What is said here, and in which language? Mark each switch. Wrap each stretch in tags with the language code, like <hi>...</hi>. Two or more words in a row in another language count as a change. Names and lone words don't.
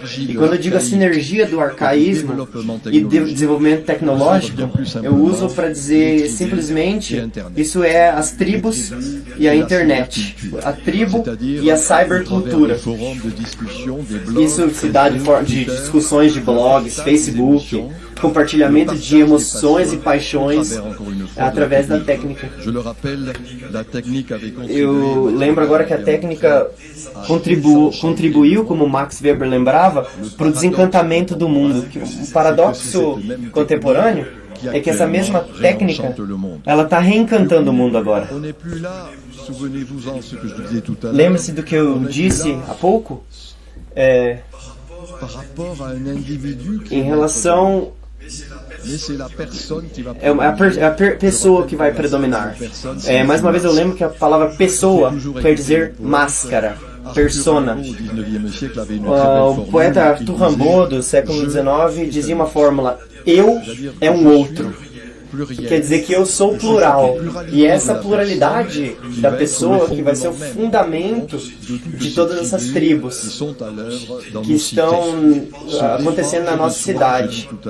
<pt>E quando eu digo a sinergia do arcaísmo e do desenvolvimento tecnológico, eu uso para dizer simplesmente, isso é as tribos e a internet. A tribo e a cybercultura. Isso se dá de discussões de blogs, Facebook, compartilhamento de emoções e paixões. através da técnica.</pt> <fr>Je le rappelle, la technique avait</fr> <pt>Eu lembro agora que a técnica contribuiu, como Max Weber lembrava, para o desencantamento do mundo. O paradoxo contemporâneo é que essa mesma técnica, ela está reencantando o mundo agora.</pt> <fr>On n'est plus là, souvenez-vous-en ce que je disais tout à l'heure.</fr> <pt>Lembre-se do que eu disse há pouco,</pt> <fr>Par rapport à un individu qui</fr> <pt>em relação...</pt> <fr>mais c'est la personne qui va</fr> <pt>É a pessoa que vai predominar. Mais uma vez eu lembro que a palavra pessoa quer dizer máscara, persona. O poeta Arthur Rimbaud, do século XIX, dizia uma fórmula: eu é um outro. Quer dizer que eu sou plural. E essa pluralidade da pessoa que vai ser o fundamento de todas essas tribos que estão acontecendo na nossa cidade.</pt>